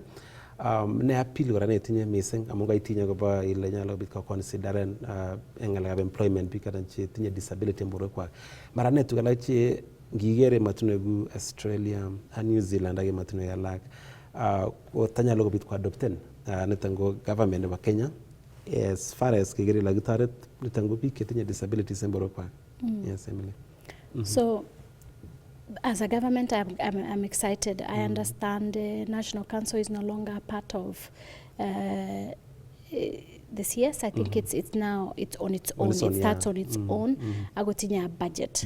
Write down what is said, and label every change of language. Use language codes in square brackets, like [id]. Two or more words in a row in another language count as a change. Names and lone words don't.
[kln] Ne appeal kora netinye missing amun kaitinye kobo ile nyalo bit ko consideren en ngalekab employment biik che tinye disability mborokwa. Mara netu kala che ngigere matunegu Australia and New Zealand ak matunegu alak ko tanyalo kobit ko adopten niton go government nebo Kenya [en] as far as [kln] kigere la gitaret niton go biik che tinye disabilities mborokwa. [en] Yes, Emily. So, as a government, I'm excited. I understand the National Council is no longer a part of the CS. I think it's now on its own. It starts on its own. I got in a budget.